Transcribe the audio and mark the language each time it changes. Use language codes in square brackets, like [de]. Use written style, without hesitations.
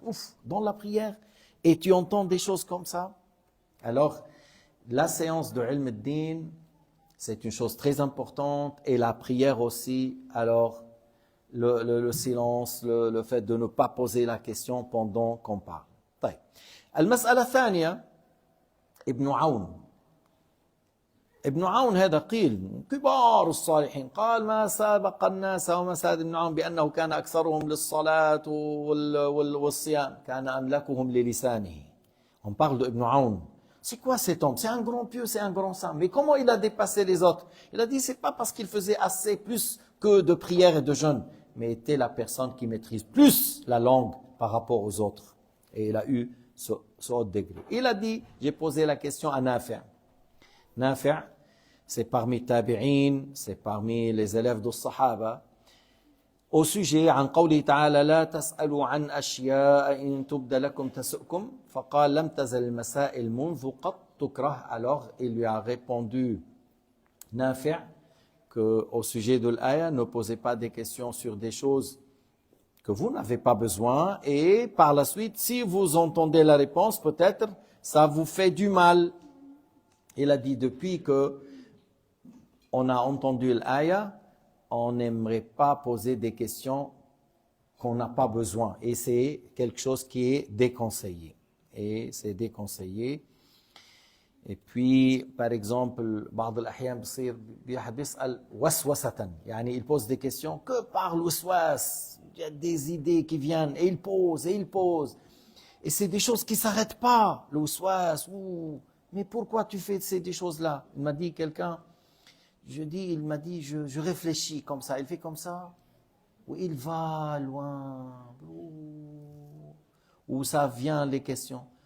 [fr] Ouf, dans la prière. Et tu entends des choses comme ça. Alors, la séance de Ilm al-Din, c'est une chose très importante, et la prière aussi. Alors, le silence, le fait de ne pas poser la question pendant qu'on parle. [ar] طيب. المسألة الثانية ابن عون ابن عون هذا قيل من كبار الصالحين، قال ما سابق الناس وما ساد ابن عون بأنه كان أكثرهم للصلاة والصيام كان أملكهم للسانه. [fr] On parle de Ibn Aoun. C'est quoi cet homme? C'est un grand pieux, c'est un grand saint. Mais comment il a dépassé les autres? Il a dit, c'est pas parce qu'il faisait assez plus que de prières et de jeûnes, mais était la personne qui maîtrise plus la langue par rapport aux autres. Et il a eu ce haut degré. Il a dit, j'ai posé la question à Nafi'. Nafi', c'est parmi tabi'in, c'est parmi les élèves de Sahaba. Au sujet, [ar] عن قوله تعالى لا تسألوا عن أشياء إن تبد لكم تسؤكم فقال لم تزل المسائل منذ قط تكره. [fr] Alors il lui a répondu Nafi' que au sujet de l'aya, ne posez pas des questions sur des choses que vous n'avez pas besoin, et par la suite, si vous entendez la réponse, peut-être ça vous fait du mal. Il a dit, depuis que on a entendu l'aya, on n'aimerait pas poser des questions qu'on n'a pas besoin. Et c'est quelque chose qui est déconseillé. Et c'est déconseillé. Et puis, par exemple, [ar] بعض الأحيان بصير بيحد بيسأل وسوسة. يعني [fr] il pose des questions que par le waswas. Il y a des idées qui viennent et il pose et il pose. Et c'est des choses qui ne s'arrêtent pas. Le waswas, mais pourquoi tu fais ces choses-là? Il m'a dit quelqu'un, il m'a dit, je réfléchis comme ça. Il fait comme ça, ou il va loin, où ça vient les questions.